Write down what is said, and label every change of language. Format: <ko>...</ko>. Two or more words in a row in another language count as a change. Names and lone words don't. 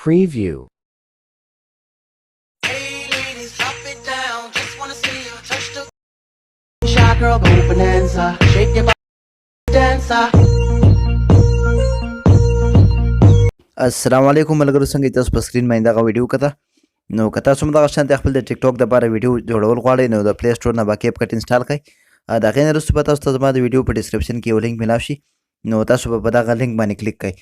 <en>Preview. Hey ladies, drop it down. Just wanna see you touch the shy girl, go bonanza. Shake your body, dancer.</en> <ps>السلام علیکم ملګرو، څنګه تاسو په سکرین باندې دغه ویډیو کته نو که تاسو هم دغه شانتې خپل د ټیک ټاک دپاره ویډیو جوړول غواړئ نو د پلی سټور نه به کیپ کټ انسټال کړئ. د هغې نه وروسته به تاسو ته زما د ویډیو په ډسکرپشن کې یو لینک میلاو شي نو تاسو به په دغه لینک باندې کلیک کړئ.</ps>